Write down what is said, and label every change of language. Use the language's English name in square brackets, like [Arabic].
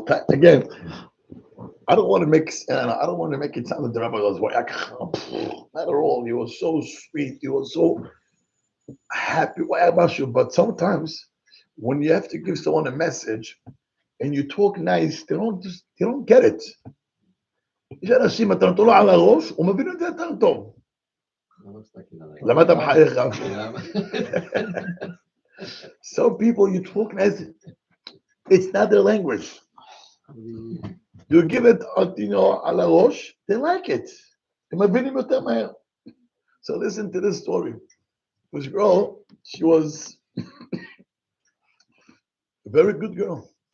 [English] Again, I don't want to make it sound like the rabbi was not at all. He was so sweet. He was so happy. But sometimes when you have to give someone a message and you talk nice, they don't get it. [Hebrew] יש אנשים, אתה נותן לו על הראש, הוא מבין את זה יותר טוב. למה אתה מחייך גם? [English] Some people, you talk nice, it's not their language. You give it, על הראש, they like it. [Hebrew] הם מבינים יותר מהר. [English] So listen to this story. This girl, she was a very good girl.